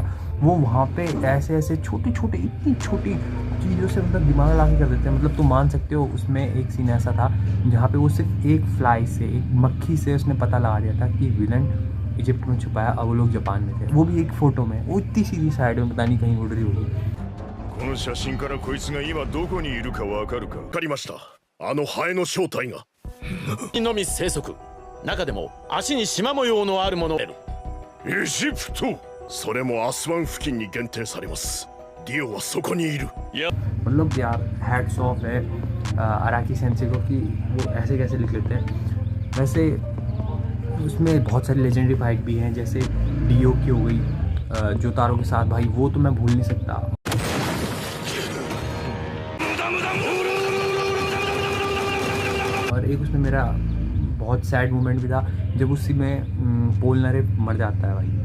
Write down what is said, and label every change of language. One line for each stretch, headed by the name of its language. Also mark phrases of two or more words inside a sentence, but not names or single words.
Hindi: वो वहाँ पे ऐसे ऐसे छोटे छोटे इतनी छोटी चीज़ों से मतलब दिमाग ला के कर देते हैं। मतलब तुम मान सकते हो उसमें एक सीन ऐसा था जहाँ पे वो सिर्फ एक फ्लाई से, एक मक्खी से उसने पता लगा दिया था कि विलन इजिप्ट में छुपाया और वो लोग जापान में थे, वो भी एक फ़ोटो में। वो इतनी सीधी साइड में पता नहीं कहीं उड़ रही होगी।
Japanese: この写真からこいつが今どこにいるかわかるか。わかりました。あのハエの正体が。のみ生息。中でも足に縞模様のあるものを。エジプト。それもアスワン付近に限定されます。ディオはそこにいる。
Hindi: मतलब यार
English: hats off
Hindi: है अराकी सेंसे को कि वो ऐसे कैसे लिख लेते हैं। वैसे उसमें बहुत सारी
English: legendary fight
Hindi: भी हैं, जैसे डीओ की हो गई जोतारो के साथ, भाई वो तो मैं भूल नहीं सकता। और एक उसमें मेरा बहुत
English: sad moment
Hindi: भी था जब उसी में पोलनारेव मर जाता है भाई।